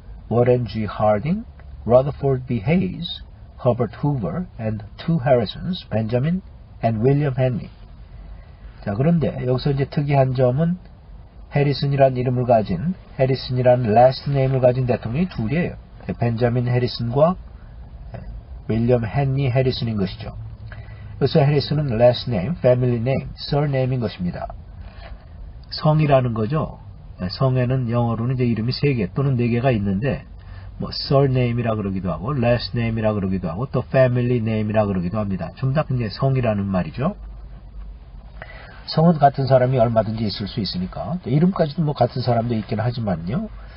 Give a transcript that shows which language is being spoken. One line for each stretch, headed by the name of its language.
English: Warren G. Harding, Rutherford B. Hayes, Herbert Hoover, and 2 Harrisons, Benjamin and William Henry.
Korean: 자, 그런데 여기서 이제 특이한 점은 해리슨이라는 이름을 가진, 해리슨이라는 last name을 가진 대통령이 둘이에요. 벤자민 해리슨과 윌리엄 헨리 해리슨인 것이죠. 그래서 해리슨은 last name, family name, surname인 것입니다. 성이라는 거죠. 성에는 영어로는 이제 이름이 3개 또는 4개가 있는데 뭐 surname이라 그러기도 하고 last name이라 그러기도 하고 또 family name이라 그러기도 합니다. 좀 다 이제 성이라는 말이죠. 성은 같은 사람이 얼마든지 있을 수 있으니까 이름까지도 뭐 같은 사람도 있긴 하지만요.